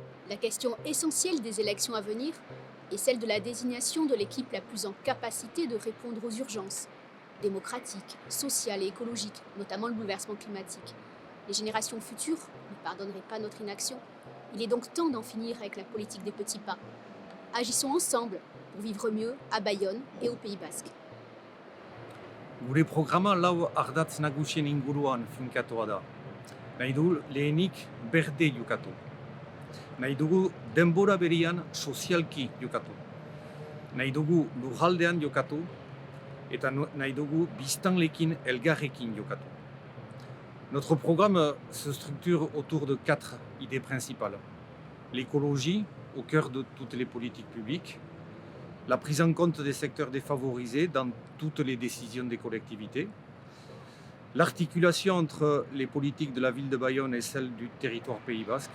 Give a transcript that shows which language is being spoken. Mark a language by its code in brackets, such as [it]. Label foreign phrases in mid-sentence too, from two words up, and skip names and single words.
[fr] La question essentielle des élections à venir est celle de la désignation de l'équipe la plus en capacité de répondre aux urgences démocratiques, sociales et écologiques, notamment le bouleversement climatique. Les générations futures ne pardonneraient pas notre inaction. Il est donc temps d'en finir avec la politique des petits pas. Agissons ensemble pour vivre mieux à Bayonne et au Pays Basque. [eu] Gure programa lau ardatz nagusien inguruan finkatua da. Nahi du lehenik berde jokatu. Nahi dugu denbora berian sozialki jokatu. Nahi dugu lurraldean jokatu eta nahi dugu biztanlekin elgarrekin jokatu. [fr] Notre programme se structure autour de 4 idées principales. L'écologie, au cœur de toutes les politiques publiques. La prise en compte des secteurs défavorisés dans toutes les décisions des collectivités. L'articulation entre les politiques de la ville de Bayonne et celles du territoire Pays Basque.